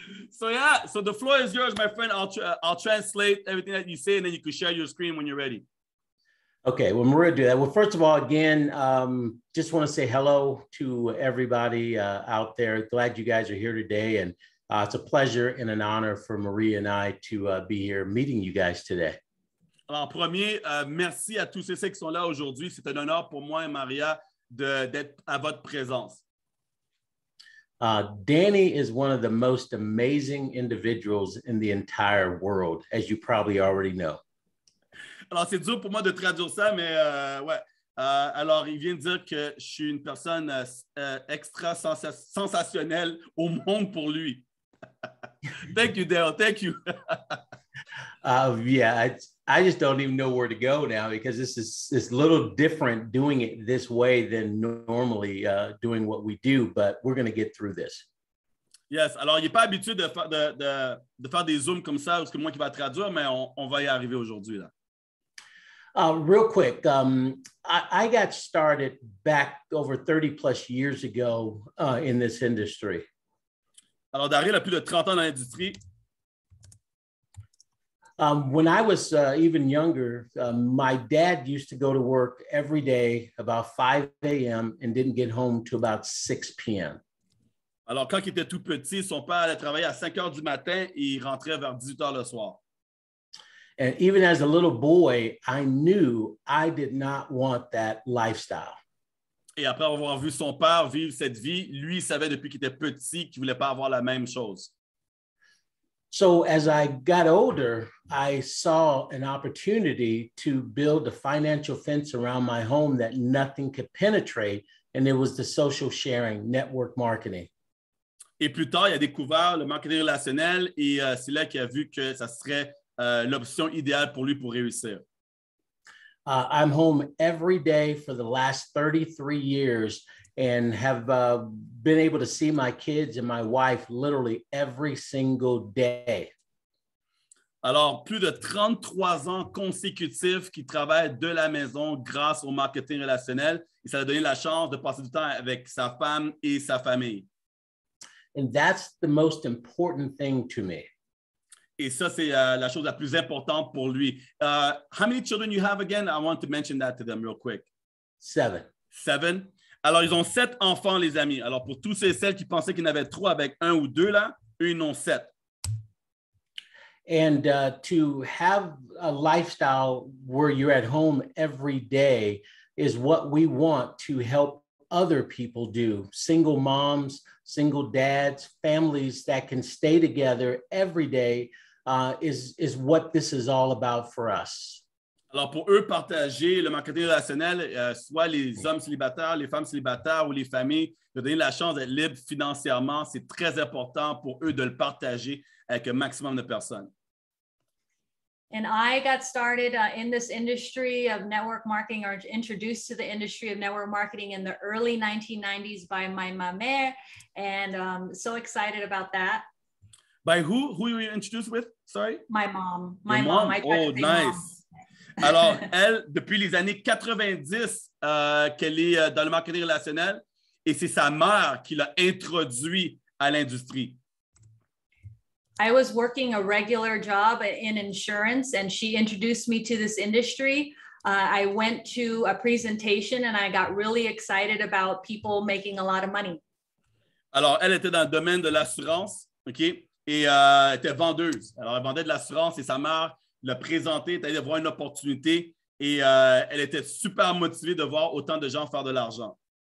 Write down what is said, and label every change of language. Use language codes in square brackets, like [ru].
[en] So the floor is yours, my friend. I'll translate everything that you say, and then you can share your screen when you're ready. Okay, well, Maria, do that. Well, first of all, again, just want to say hello to everybody out there. Glad you guys are here today, and it's a pleasure and an honor for Maria and I to be here meeting you guys today. [fr] Alors, en premier, merci à tous ceux qui sont là aujourd'hui. C'est un honneur pour moi et Maria d'être à votre présence. [en] Danny is one of the most amazing individuals in the entire world, as you probably already know. [fr] Alors, c'est dur pour moi de traduire ça, mais ouais. Alors, il vient de dire que je suis une personne extra sensationnelle au monde pour lui. [en] Thank you, Dale. Thank you. Yeah, I just don't even know where to go now because it's a little different doing it this way than normally doing what we do, but we're going to get through this. [fr] Yes, alors il n'est pas habitué de faire des zooms comme ça, parce que moi qui va traduire, mais on va y arriver aujourd'hui, là. [en] Real quick, I got started back over 30 plus years ago in this industry. [fr] Alors, Daryl a plus de 30 ans dans l'industrie. [en] When I was even younger, my dad used to go to work every day about 5 a.m. and didn't get home till about 6 p.m. [fr] Alors, quand il était tout petit, son père allait travailler à 5 heures du matin et il rentrait vers 18 heures le soir. [en] And even as a little boy, I knew I did not want that lifestyle. [fr] Et après avoir vu son père vivre cette vie, lui, il savait depuis qu'il était petit qu'il ne voulait pas avoir la même chose. [en] So as I got older, I saw an opportunity to build a financial fence around my home that nothing could penetrate, and it was the social sharing, network marketing. [fr] Et plus tard, il a découvert le marketing relationnel et c'est là qu'il a vu que ça serait l'option idéale pour lui pour réussir. [en] I'm home every day for the last 33 years and have been able to see my kids and my wife literally every single day. [fr] Alors, plus de 33 ans consécutifs qu'il travaille de la maison grâce au marketing relationnel et ça a donné la chance de passer du temps avec sa femme et sa famille. [en] And that's the most important thing to me. [fr] Et ça, c'est la chose la plus importante pour lui. [en] How many children you have again? I want to mention that to them real quick. 7. 7. [fr] Alors, ils ont 7 enfants, les amis. Alors, pour tous ceux et celles qui pensaient qu'ils en avaient 3 avec 1 ou 2, là, eux, ils en ont 7. [en] And to have a lifestyle where you're at home every day is what we want to help other people do. Single moms, single dads, families that can stay together every day is what this is all about for us. [fr] Alors, pour eux, partager le marketing relationnel, soit les hommes célibataires, les femmes célibataires ou les familles, de donner la chance d'être libre financièrement, c'est très important pour eux de le partager avec un maximum de personnes. [en] And I got started in this industry of network marketing, or introduced to the industry of network marketing in the early 1990s by my mère, and so excited about that. By who? Who were you introduced with? Sorry? My mom. Your My mom. I Oh, nice. [fr] Alors, elle, depuis les années 90, qu'elle est dans le marketing relationnel, et c'est sa mère qui l'a introduit à l'industrie. [en] I was working a regular job in insurance, and she introduced me to this industry. I went to a presentation, and I got really excited about people making a lot of money. [fr] Alors, elle était dans le domaine de l'assurance, OK? Et elle était vendeuse. Alors, elle vendait de l'assurance et sa mère l'a présentée, elle allait voir une opportunité et elle était super motivée de voir autant de gens faire de l'argent.